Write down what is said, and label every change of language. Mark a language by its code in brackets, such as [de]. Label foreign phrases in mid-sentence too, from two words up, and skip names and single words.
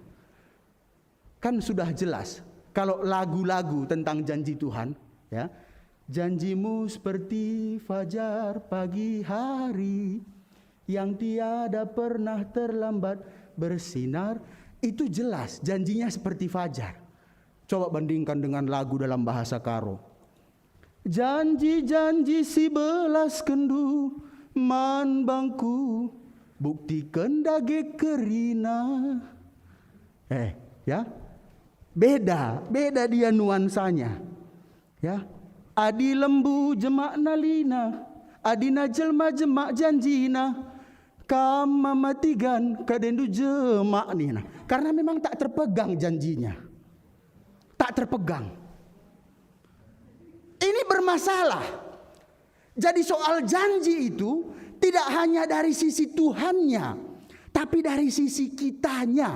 [id] Kan sudah jelas kalau lagu-lagu tentang janji Tuhan, ya. Janjimu seperti fajar pagi hari yang tiada pernah terlambat bersinar, itu jelas janjinya seperti fajar. Coba bandingkan dengan lagu dalam bahasa Karo. [btx] Janji-janji si belas kendu man bangku buktikan dage kerina. [id] Ya. Beda dia nuansanya. Ya. [btx] Adi lembu jemak nalina, adina jelma jemak janjina, kama matigan kadendu jemak nina. [id] Karena memang tak terpegang janjinya. Tak terpegang. Ini bermasalah. Jadi soal janji itu tidak hanya dari sisi Tuhannya, tapi dari sisi kitanya.